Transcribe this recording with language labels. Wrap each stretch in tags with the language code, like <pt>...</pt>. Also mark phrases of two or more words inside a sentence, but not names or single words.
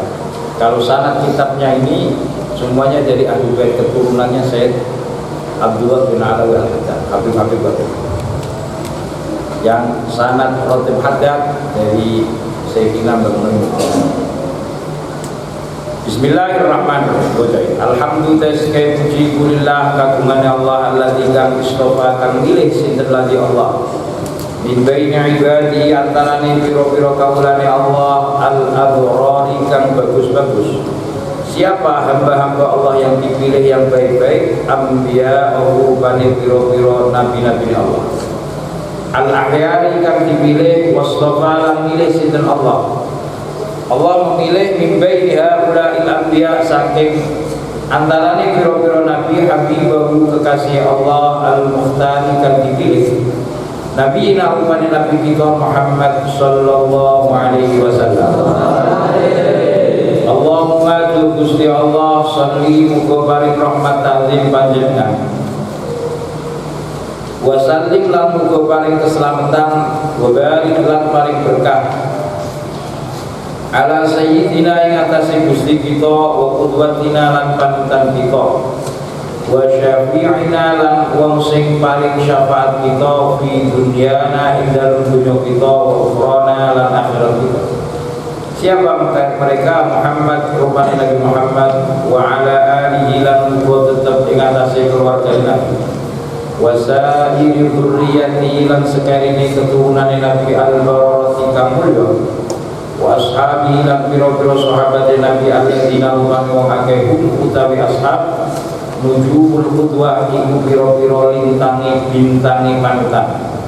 <id>Kalau sanad kitabnya ini semuanya dari ahli bait keturunannya Syekh Abdullah bin Alawi Al-Haddad, Habib-habib Batur. Yang sanad Rotib Haddad dari Sayyidina Mbah.</id> <ar>Bismillahirrahmanirrahim.</ar> <jv>Alhamdulillah sekali puji kulillah kagungan Allah alladzi kang istofa kang milih sinten lagi Allah.</jv> <ar>Min baini ibadi</ar> <jv>antarane pira-pira kawulane Allah al-abrari kang bagus-bagus.</jv> <id>Siapa hamba-hamba Allah yang dipilih yang baik-baik?</id> <jv>Anbiya rupane pira-pira nabi-nabi Allah. Al-ahyari kang dipilih wastofa lan milih sinten Allah.</jv> <id>Allah memilih</id> <ar>min baini haula'il anbiya</ar> <jv>saking antarane pira-pira nabi habibahu</jv> <id>kekasih Allah</id> <jv>al-mukhtari kang dipilih.</jv> <id>Nabi Nabi kita Muhammad</id> <ar>sallallahu alaihi wasallam.</ar> <jv>Allahumma tu Gusti Allah salli muga paring rahmat ta'zim panjenengan.</jv> <ar>Wa sallim</ar> <jv>lan muga paring keselamatan</jv> <ar>wa barik</ar> <jv>lan paring berkah.</jv> <ar>Ala sayyidina</ar> <jv>ing atase Gusti kita</jv> <ar>wa qudwatina</ar> <jv>lan panutan kita.</jv> <ar>Wa syafi'ina</ar> <jv>lan wong sing paling syafaat kita</jv> <ar>fi dunyana</ar> <jv>ing dalem dunya kita</jv> <ar>wa ukhrana</ar> <jv>lan akhirat kita.</jv> <id>Siapa mereka?</id> <jv>Muhammad rupane Nabi Muhammad</jv> <ar>wa ala alihi</ar> <jv>lan muga tetep ing atase keluarga Nabi.</jv> <ar>Wa sa'iri dzurriyyati</ar> <jv>lan sekarine keturunane Nabi al-barati kang mulya.</jv> <ar>Wa ashabi</ar> <jv>lan pira-pira sahabat Nabi alladzina wong akeh utawi</jv> <ar>ashab nujumul qudwah</ar> <jv>iku pira-pira lintange bintange panutan.</jv>